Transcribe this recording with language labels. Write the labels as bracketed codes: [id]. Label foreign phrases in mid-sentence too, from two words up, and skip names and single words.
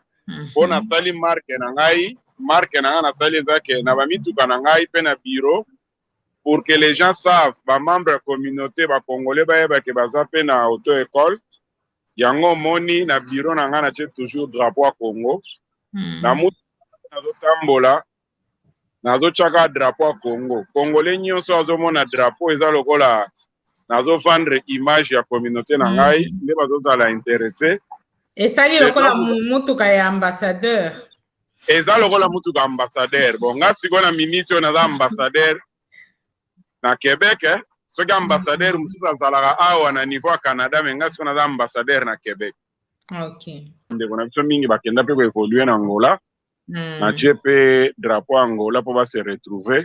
[ln] Pour na sali marque na ngai na sali zake na bamituka na ngai pe na bureau [fr] pour que les gens savent [ln] ba membre ya communauté ba congolais ba yeba ke baza pe na [fr] auto école [ln] yango moni na bureau na ngai na tie [fr] toujours drapeau [ln] ya Congo na mutu nazo tambola nazo chaka drapeau ya Congo congolais nyonso azomona drapeau eza lokola nazo [fr] vendre image [ln] ya communauté na ngai nde bazozala intéressé. [fr] Et ça dit [ln] lokola mutuka ya ambassadeur. Eza lokola mutuka ambassadeur. Bon, nga siko na minute [fr] on a ambassadeur [ln] na Québec, soki ambassadeur mususu azalaka awa na niveau ya Canada, mais nga siko na ambassadeur na Québec. OK. Ndeko na biso mingi bakenda pe ko évoluer na Angola. Na tie pe drapeau Angola po ba [fr] se retrouver.